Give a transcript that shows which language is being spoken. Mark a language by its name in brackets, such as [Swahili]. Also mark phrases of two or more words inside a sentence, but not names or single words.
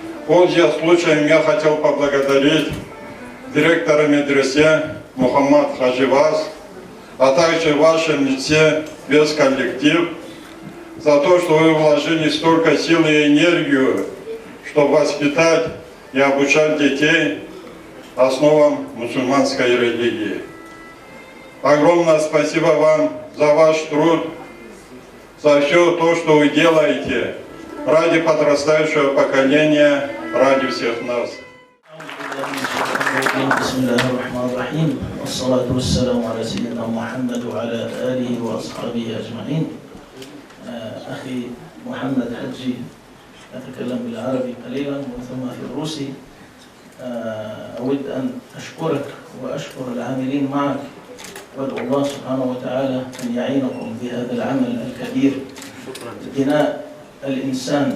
[Russian] Пользуясь случаем, я хотел поблагодарить директора медресе Мухаммад Хадживаз, а также в вашем лице весь коллектив, за то, что вы вложили столько сил и энергию, чтобы воспитать и обучать детей основам мусульманской религии. Огромное спасибо вам за ваш труд, за все то, что вы делаете ради подрастающего поколения, ради всех нас. [Arabic] بسم الله الرحمن الرحيم والصلاة والسلام على سيدنا محمد وعلى آله وأصحابه أجمعين. أخي محمد حجي أتكلم بالعربي قليلا وثم في الروسي. أود أن أشكرك وأشكر العاملين معك وأدعو الله سبحانه وتعالى أن يعينكم في هذا العمل الكبير بناء الإنسان.